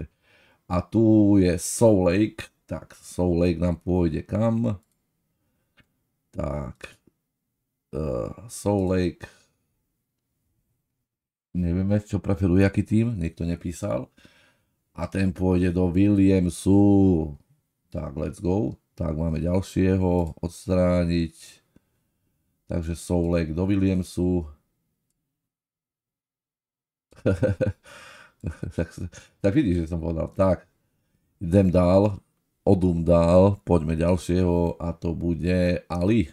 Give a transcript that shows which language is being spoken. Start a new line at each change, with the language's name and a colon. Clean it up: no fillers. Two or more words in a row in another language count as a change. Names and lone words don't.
Slovak: A tu je Soul Lake. Tak, Soul Lake nám pôjde kam? Tak. Soul Lake, nevieme, čo preferuje, aký tým, niekto nepísal. A ten pôjde do Williamsu. Tak,
English: let's go.
Slovak: Tak, máme ďalšieho odstrániť. Takže Soul Lake do Williamsu. tak vidíš, že som povedal. Tak, idem dál. Odum dál. Poďme ďalšieho a to bude Ali.